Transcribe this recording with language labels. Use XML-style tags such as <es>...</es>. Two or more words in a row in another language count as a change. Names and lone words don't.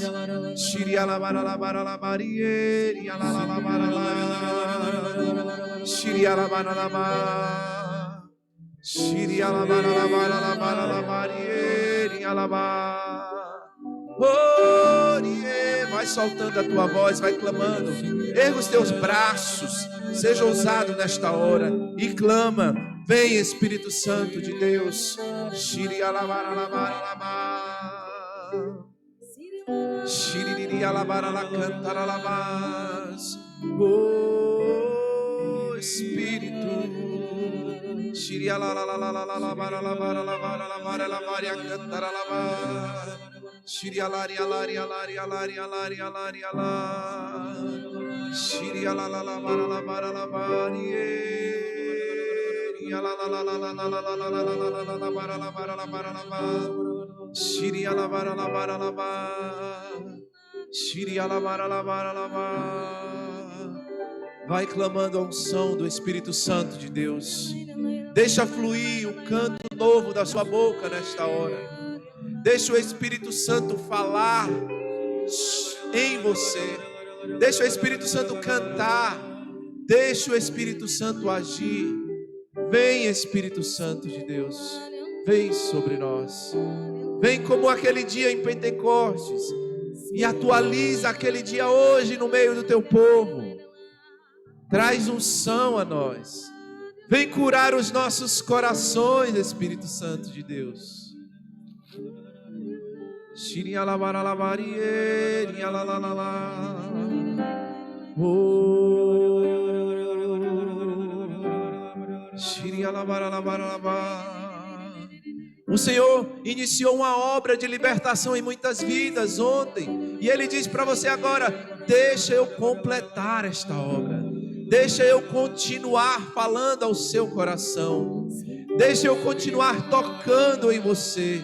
<pt>Shiri alabara alabara alabarieri alabara alabara. Shiri alabara alabara. Shiri alabara alabara alabara alabarieri alabara. Orie, vai soltando a tua voz, vai clamando. Erga os teus braços, seja ousado nesta hora e clama. Vem, Espírito Santo de Deus. Shiri alabara alabara alabara. Shiri alabara la cantar alabas. Oh Espírito. Shiri alabara alabara alabara alabara alabara cantar alabas. Shiri alari alari alari alari alari alari alari. Shiri alala alabara alabara alabari. Shiri alabara alabara alabara. Shiri alabara alabara alabara. Vai clamando a unção do Espírito Santo de Deus. Deixa fluir o canto novo da sua boca nesta hora. Deixa o Espírito Santo falar em você. Deixa o Espírito Santo cantar. Deixa o Espírito Santo agir. Vem, Espírito Santo de Deus. Vem sobre nós. Vem como aquele dia em Pentecostes e atualiza aquele dia hoje no meio do teu povo. Traz unção a nós. Vem curar os nossos corações, Espírito Santo de Deus. Shiri alabara alabarieri alalalala. Oh. Shiri alabara alabara alabara. O Senhor iniciou uma obra de libertação em muitas vidas ontem, e Ele diz para você agora: deixa eu completar esta obra. Deixa eu continuar falando ao seu coração. Deixa eu continuar tocando em você.</pt>